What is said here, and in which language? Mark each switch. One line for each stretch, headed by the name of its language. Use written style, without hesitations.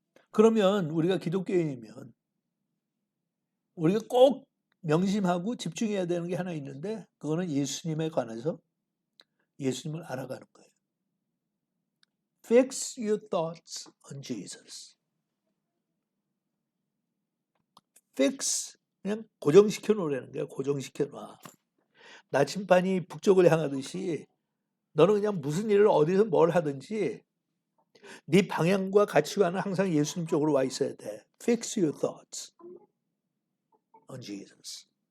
Korean: 그러면 우리가 기독교인이면 우리가 꼭 명심하고 집중해야 되는 게 하나 있는데 그거는 예수님에 관해서 예수님을 알아가는 거예요.
English: Fix your thoughts on Jesus.
Korean: Fix 그냥 고정시켜 놓으라는 거야. 고정시켜 놔. 나침반이 북쪽을 향하듯이 너는 그냥 무슨 일을 어디서 뭘 하든지 네 방향과 가치관은 항상 예수님 쪽으로 와 있어야 돼.
English: Fix your thoughts on Jesus.